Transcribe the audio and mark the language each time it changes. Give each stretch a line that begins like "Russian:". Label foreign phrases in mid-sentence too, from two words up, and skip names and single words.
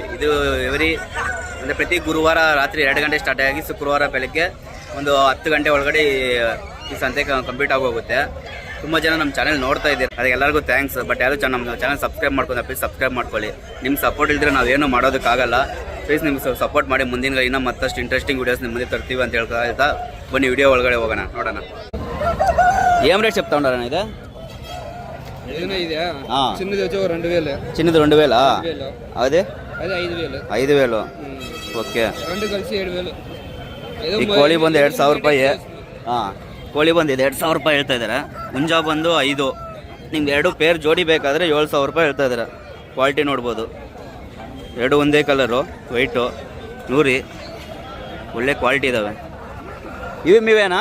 Kannada: ಇದು ಅಂದರೆ ಪ್ರತಿ ಗುರುವಾರ ರಾತ್ರಿ 2 ಗಂಟೆ ಸ್ಟಾರ್ಟ್ ಆಗಿ ಶುಕ್ರವಾರ ಬೆಳಗ್ಗೆ ಒಂದು 10 ಗಂಟೆ ಒಳಗಡೆ ಈ ಸಂತೆ ಕಂಪ್ಲೀಟ್ ಆಗೋಗುತ್ತೆ. ತುಂಬ ಜನ ನಮ್ಮ ಚಾನಲ್ ನೋಡ್ತಾ ಇದ್ದೀರಿ, ಅದಕ್ಕೆ ಎಲ್ಲರಿಗೂ ಥ್ಯಾಂಕ್ಸ್. ಬಟ್ ಯಾರು ನಮ್ಮ
English: channel subscribe
Kannada: ಮಾಡ್ಕೊಂಡು
English: please subscribe
Kannada: ಮಾಡ್ಕೊಳ್ಳಿ. ನಿಮ್ಮ ಸಪೋರ್ಟ್ ಇಲ್ಲದ್ರೆ ನಾವೇನು ಮಾಡೋದಕ್ಕಾಗಲ್ಲ. ಪ್ಲೀಸ್ ನಿಮ್ಗೆ ಸಪೋರ್ಟ್ ಮಾಡಿ. ಮುಂದಿನ ಇನ್ನೂ ಮತ್ತಷ್ಟು
English: interesting videos
Kannada: ನಿಮ್ಮ ಮುಂದೆ ತರ್ತೀವಿ ಅಂತ ಹೇಳ್ತಾ ಬನ್ನಿ ವಿಡಿಯೋ ಒಳಗಡೆ ಹೋಗೋಣ, ನೋಡೋಣ.
Telugu: ఏం రేట్ చెప్తా ఉన్నారన్న ఇది? చిన్నది 2000. అదే 5000. ఓకే.
Kannada: ಈ ಕೋಳಿ ಬಂದು 2000 ರೂಪಾಯಿ. ಕೋಳಿ ಬಂದು 2000 ರೂಪಾಯಿ ಹೇಳ್ತಾ ಇದ್ದಾರೆ. ಹುಂಜ ಬಂದು 5. ನಿಮ್ಗೆ 2 ಪೇರ್ ಜೋಡಿ ಬೇಕಾದರೆ 7000 ರೂಪಾಯಿ ಹೇಳ್ತಾ ಇದ್ದಾರೆ. ಕ್ವಾಲಿಟಿ ನೋಡ್ಬೋದು. 2 ಒಂದೇ ಕಲರು, ವೈಟು, ನೂರಿ. ಒಳ್ಳೆ ಕ್ವಾಲಿಟಿ ಇದ್ದಾವೆ. ಇವು ಮೀವೇನಾ?